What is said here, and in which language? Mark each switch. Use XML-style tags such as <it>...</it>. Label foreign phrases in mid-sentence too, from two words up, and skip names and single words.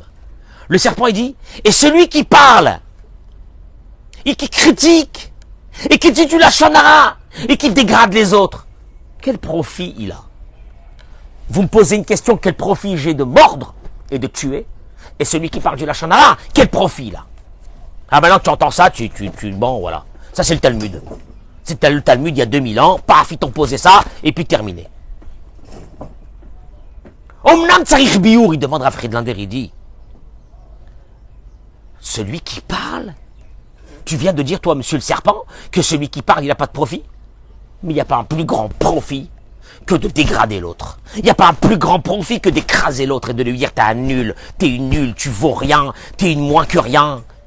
<fr>Le serpent, il dit, et celui qui parle, et qui critique, et qui dit du lachonara, et qui dégrade les autres, quel profit il a? Vous me posez une question, quel profit j'ai de mordre et de tuer? Et celui qui parle du lachonara, quel profit il a? Ah maintenant tu entends ça, bon voilà. Ça c'est le Talmud. C'était le Talmud il y a 2000 ans, paf, ils t'ont posé ça, et puis terminé.</fr> <he>אמנם צריך ביאור,</he> <fr>il demande à Friedlander, il dit, celui qui parle, tu viens de dire, toi, monsieur le serpent, que celui qui parle, il n'a pas de profit? Mais il n'y a pas un plus grand profit que de dégrader l'autre. Il n'y a pas un plus grand profit que d'écraser l'autre et de lui dire, t'es un nul, t'es une nulle, tu vaux rien, t'es une moins que rien.</fr>